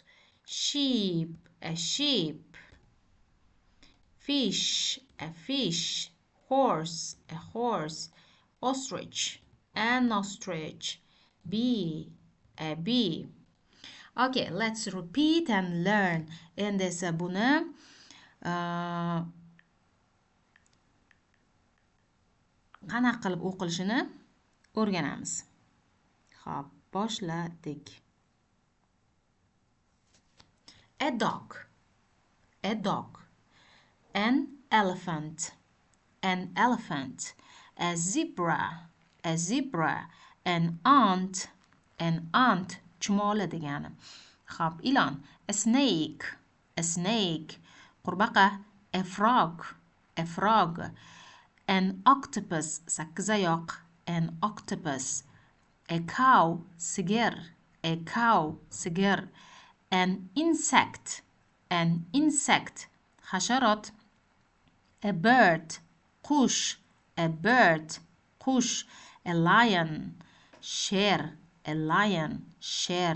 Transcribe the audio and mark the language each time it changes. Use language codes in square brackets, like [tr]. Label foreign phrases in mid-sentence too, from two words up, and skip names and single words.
[en] Sheep, a sheep. Fish, a fish. Horse, a horse. Ostrich, an ostrich. Bee, a bee. Okay, let's repeat and learn. [uz] Endi esa buni qanaqa qilib o'qilishini o'rganamiz. Xo'p, boshladik. [en] A dog, a dog. An elephant, an elephant. A zebra, a zebra. An ant [uz] chumoli degani. Xo'p, ilon. [en] A snake, a snake. Qurbaqa, a frog, a frog. An octopus, sakkizoyoq, an octopus. A cow, sigir, a cow, sigir. An insect, hasharot. A bird, qush, a bird, qush. A lion, sher, a lion, sher.